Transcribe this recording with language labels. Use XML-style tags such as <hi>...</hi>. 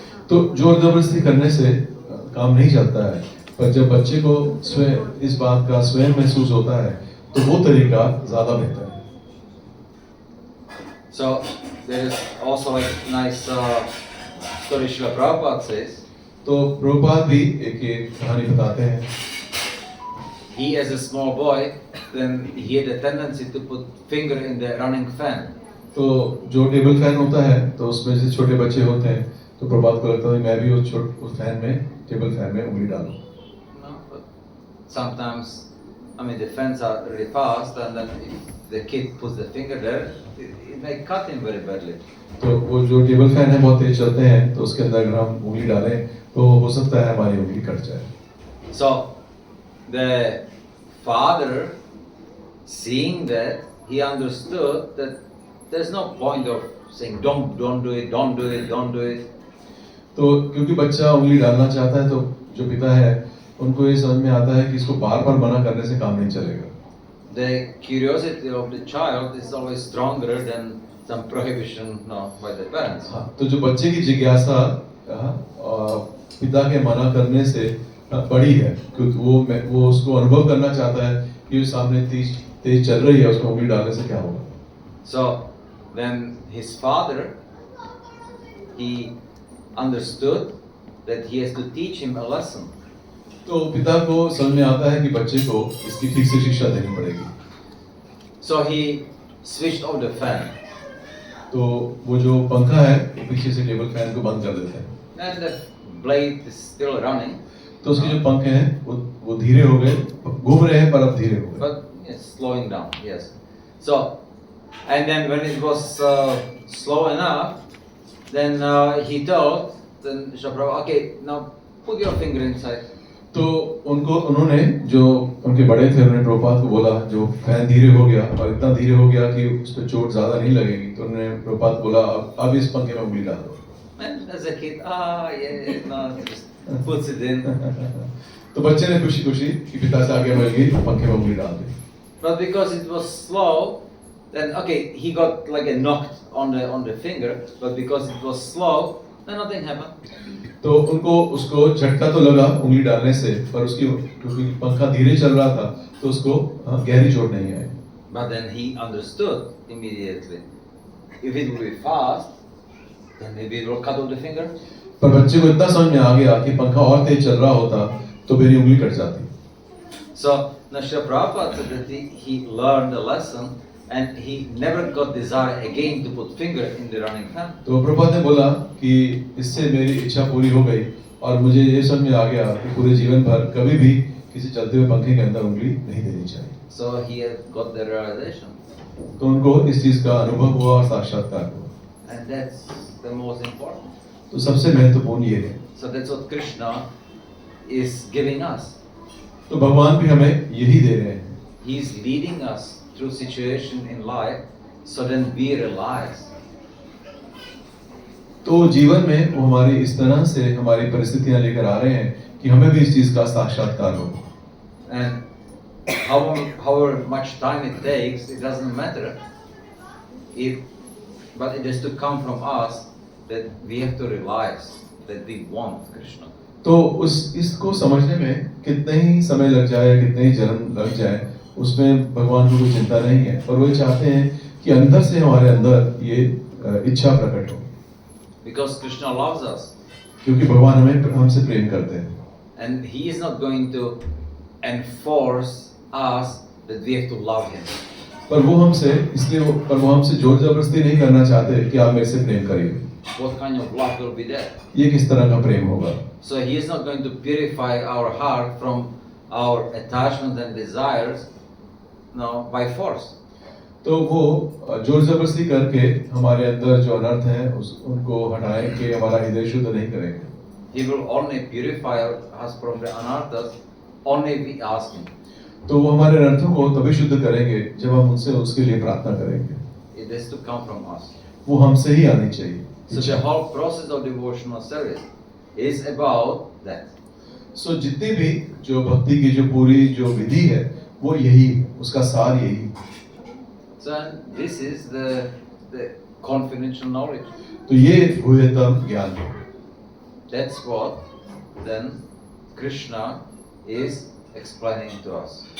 <hi>तो जोर जबरदस्ती करने से काम नहीं चलता है, पर जब बच्चे को स्वयं इस बात का स्वयं महसूस होता है तो वो तरीका ज्यादा बेहतर है।</hi> <en>So there is also a nice story Srila Prabhupada says.</en> <hi>तो प्रभुपाद भी एक कहानी बताते हैं।</hi> <en>He as a small boy, then he had a tendency to put finger in the running fan.</en> <hi>तो जो टेबल फैन होता है तो उसमें से छोटे बच्चे होते हैं, तो प्रभात को लगता है मैं भी उस फैन में टेबल फैन में उंगली डालूं।</hi> <en>No, but sometimes, I mean, the fans are really fast, and then if the kid puts the finger there, it may cut him very badly.</en> <hi>तो वो जो टेबल फैन है बहुत तेज चलते हैं, तो उसके अंदर अगर हम उंगली डालें तो हो सकता है हमारी उंगली कट जाए।</hi> <en>So the father, seeing that, he understood that there's no point of saying don't do it, don't do it, don't do it.</en> <hi>तो क्योंकि बच्चा उंगली डालना चाहता है, तो जो पिता है उनको ये समझ में आता है कि इसको बार-बार मना करने से काम नहीं चलेगा।</hi> <en>The curiosity of the child is always stronger than some prohibition by the parents.</en> <hi>हाँ, तो जो बच्चे की जिज्ञासा पिता के मना करने से बड़ी है, क्योंकि वो उसको अनुभव करना चाहता है कि सामने तेज चल रही है, उसको उंगली डालने से क्या होगा।</hi> <en>So then his father, he understood that he has to teach him a lesson.</en> <hi>तो पिता को समझ में आता है कि बच्चे को इसकी ठीक से शिक्षा देनी पड़ेगी।</hi> <en>So he switched off the fan.</en> <hi>तो वो जो पंखा है वो पीछे से टेबल फैन को बंद कर देते हैं।</hi> <en>And the blade is still running.</en> <hi>तो उसके जो पंखे हैं वो धीरे हो गए, घूम रहे हैं पर अब धीरे हो गए।</hi> <en>But it's slowing down, yes. So, and then when it was slow enough, then he told, then Shaprabhu, okay, now put your finger inside.</en> <hi>तो उन्होंने जो उनके बड़े थे उन्होंने प्रभुपाद को बोला, जो फैन धीरे हो गया और इतना धीरे हो गया कि उस पर चोट ज्यादा नहीं लगेगी, तो उन्होंने प्रभुपाद को बोला अब इस पंखे में उंगली डाल दो।</hi> <en>And as a kid, yeah, no, just puts it in.</en> <hi>तो बच्चे ने खुशी खुशी कि पिता से आगे बढ़ गई, पंखे में उंगली डाल दी।</hi> <en>But because it was slow, then okay, he got like a knocked on the finger, but because it was slow, then nothing happened.</en> <hi>तो उनको उसको झटका तो लगा उंगली डालने से, पर उसकी क्योंकि पंखा धीरे चल रहा था तो उसको गहरी चोट नहीं आई।</hi> <en>But then he understood immediately. If it will be fast, then maybe it will cut off the finger.</en> <hi>पर बच्चे को इतना समझ में आ गया कि पंखा और तेज चल रहा होता तो मेरी उंगली कट जाती।</hi> <en>So Srila Prabhupada said that he learned a lesson and he never got desire again to put finger in the running fan.</en> <hi>तो प्रभुपाद ने बोला कि इससे मेरी इच्छा पूरी हो गई और मुझे ये समझ में आ गया कि पूरे जीवन भर कभी भी किसी चलते हुए पंखे के अंदर उंगली नहीं देनी चाहिए।</hi> <en>So he had got the realization.</en> <hi>तो उनको इस चीज का अनुभव हुआ और साक्षात्कार हुआ।</hi> <en>And that's the most important.</en> <hi>तो सबसे महत्वपूर्ण ये है।</hi> <en>So that's what Krishna is giving us.</en> <hi>तो भगवान भी हमें यही दे रहे हैं।</hi> <en>He is leading us through situation in life, so then we realize.</en> <hi>तो जीवन में वो हमारी इस तरह से हमारी परिस्थितियां लेकर आ रहे हैं कि हमें भी इस चीज का साक्षात्कार हो।</hi> <en>And however much time it takes, it doesn't matter. But it has to come from us that we have to realize that we want Krishna.</en> <hi>तो इसको समझने में कितने ही समय लग जाए, कितने ही जन्म लग जाए, उसमें भगवान को कोई चिंता नहीं है, पर वो चाहते हैं कि अंदर से हमारे अंदर ये इच्छा प्रकट हो।</hi> <en>Because Krishna loves us.</en> <hi>क्योंकि भगवान हमसे प्रेम करते हैं।</hi> <en>And he is not going to enforce us that we have to love him.</en> <hi>पर वो हमसे जोर जबरदस्ती नहीं करना चाहते कि आप मेरे से प्रेम करिए।</hi> <en>What kind of love will be there?</en> <hi>ये किस तरह का प्रेम होगा?</hi> <en>So he is not going to purify our heart from our attachment and desires, by force.</en> <hi>तो वो जोर जबरदस्ती करके हमारे अंदर जो अनर्थ है उनको हटाएं कि हमारा हृदय शुद्ध नहीं करेंगे.</hi> <en>He will only purify us from the anarthas only if we ask Him.</en> <hi>तो वो हमारे अनर्थों को तभी शुद्ध करेंगे जब हम उनसे उसके लिए प्रार्थना करेंगे.</hi> <en>It has to come from us.</en> <hi>वो हमसे ही आनी चाहिए.</hi> <en>So the whole process of devotional service is about that.</en> <hi>सो जितनी भी जो भक्ति की जो पूरी जो विधि है वो यही, उसका सार यही.</hi> <en>So this is the confidential knowledge.</en> <hi>तो ये गुह्यतम ज्ञान है.</hi> <en>That's what then Krishna is explaining to us.</en>